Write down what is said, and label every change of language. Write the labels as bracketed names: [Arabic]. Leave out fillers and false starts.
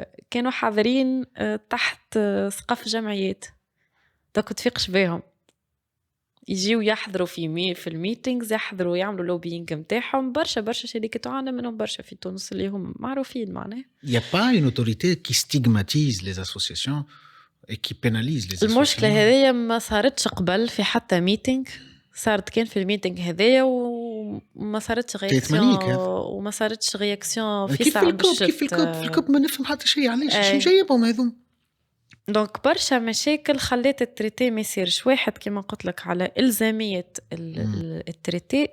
[Arabic] كانوا حاضرين تحت سقف جمعيات داك تفيقش بيهم يجيو يحضروا في الميتينجز يحضروا يعملوا لوبينج متاعهم. برشا شركات وعنا منهم برشا في تونس اللي هم معروفين معناه. [French] Il y a pas une autorité qui stigmatise les associations et qui pénalise les associations. [Arabic] المشكلة هذه ما صارتش قبل في حتى ميتينج. صارت كان في الميتينج هذايا وما صارتش رياكسيون وما صارتش رياكسيون في ساعة كيف الكوب ما نفهم حتى شيء علاش شو جايبهم هذوم. دونك برشا مشاكل خلات التريتي ما يصيرش. واحد كما قلت لك على إلزامية التريتي.